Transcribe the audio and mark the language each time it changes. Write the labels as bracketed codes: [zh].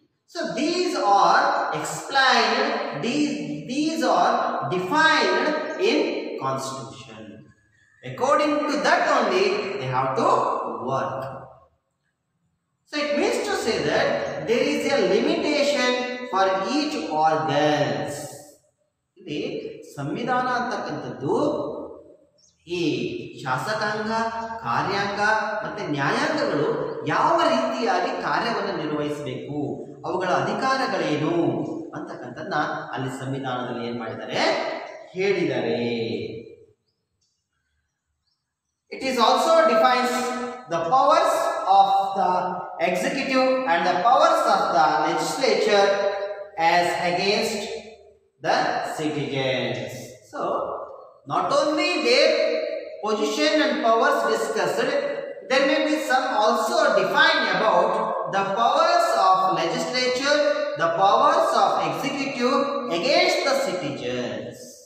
[en] So these are explained, these are defined in Constitution. According to that only they have to work. So it means to say that there is a limitation for each organs. [kn] ಇಲ್ಲಿ ಸಂವಿಧಾನ ಅಂತಕ್ಕಂಥದ್ದು ಈ ಶಾಸಕಾಂಗ, ಕಾರ್ಯಾಂಗ ಮತ್ತೆ ನ್ಯಾಯಾಂಗಗಳು ಯಾವ ರೀತಿಯಾಗಿ ಕಾರ್ಯವನ್ನು ನಿರ್ವಹಿಸಬೇಕು, ಅವುಗಳ ಅಧಿಕಾರಗಳೇನು ಅಂತಕ್ಕಂಥದ್ದನ್ನ ಅಲ್ಲಿ ಸಂವಿಧಾನದಲ್ಲಿ ಏನ್ ಮಾಡಿದ್ದಾರೆ, ಹೇಳಿದ್ದಾರೆ. [en] It is also defines the powers of the executive and the powers of the legislature as against the citizens. So, not only their position and powers discussed, there may be some also defined about the powers of legislature, the powers of executive against the citizens.